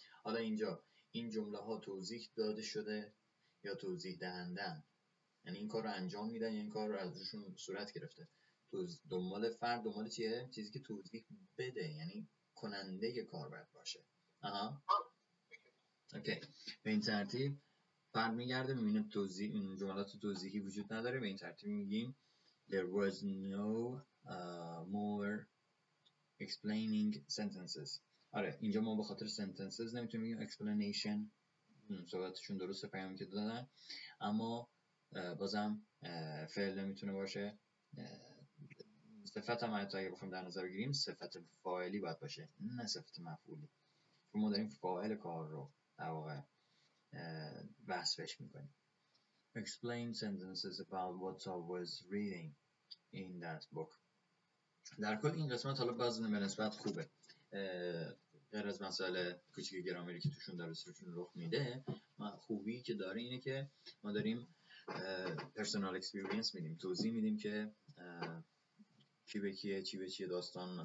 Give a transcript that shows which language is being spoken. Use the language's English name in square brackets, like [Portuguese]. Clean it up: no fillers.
[Persian] حالا اینجا این جمله ها توضیح داده شده یا توضیح دهندن، یعنی این کار رو انجام میدن یا این کار رو از روشون صورت گرفته. دنبال فرد دنبال چیه؟ چیزی که توضیح بده، یعنی کننده کار باید باشه. اوکی. به این ترتیب فرد میگرده میبینه این جملات توضیحی وجود نداره. به این ترتیب میگیم [English] there was no more explaining sentences. [Persian] آره اینجا ما به خاطر sentences نمیتونیم بگیم explanation، صحبتشون درسته، پیامی که دادن، اما بازم فعل نمیتونه باشه. صفت هم حتی اگه بخوایم در نظر بگیریم صفت فاعلی باید باشه نه صفت مفعولی، چون ما داریم فاعل کار رو در واقع وصفش میکنیم. [English] Explain sentences about what I was reading in that book. [Persian] در کل این قسمت حالا باز به نسبت خوبه، غیر از مسائل کوچیک گرامی که توشون درستشون رخ میده. خوبی که داره اینه که ما داریم پرسونال اکسپریانس میدیم، توضیح میدیم که کی به کیه، چی به چیه داستان.